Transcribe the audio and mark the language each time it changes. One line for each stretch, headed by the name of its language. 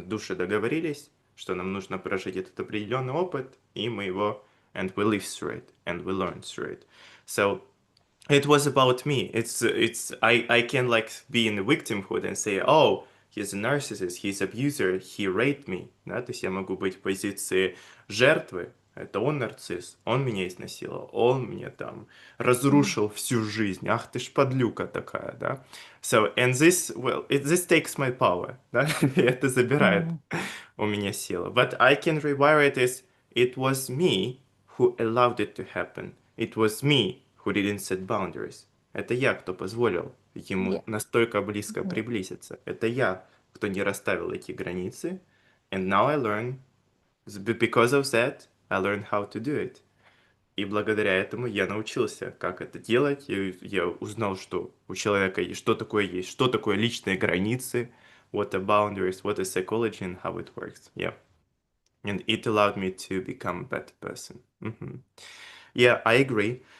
Russian: Души договорились, что нам нужно прожить этот определенный опыт, и мы его,
English: and we live through it,
Russian: and we learn through it.
English: So it was about me. I can like be in the victimhood and say, oh, he's a narcissist, he's abuser, he raped me.
Russian: Да? То есть я могу быть в позиции жертвы. Это он нарцисс, он меня изнасиловал, он мне там разрушил всю жизнь. Ах ты ж подлюка такая, да?
English: So, and this, well, this takes my power, да?
Russian: Это забирает у меня силу.
English: But I can rewire it as, it was me who allowed it to happen. It was me who didn't set boundaries.
Russian: Это я, кто позволил ему настолько близко приблизиться. Это я, кто не расставил эти границы.
English: And now I learn, because of that, I learned how to do it.
Russian: И благодаря этому я научился, как это делать. Я узнал, что у человека есть, что такое личные границы,
English: what are boundaries, what is psychology and how it works.
Russian: Yeah.
English: And it allowed me to become a better person. Yeah, I agree.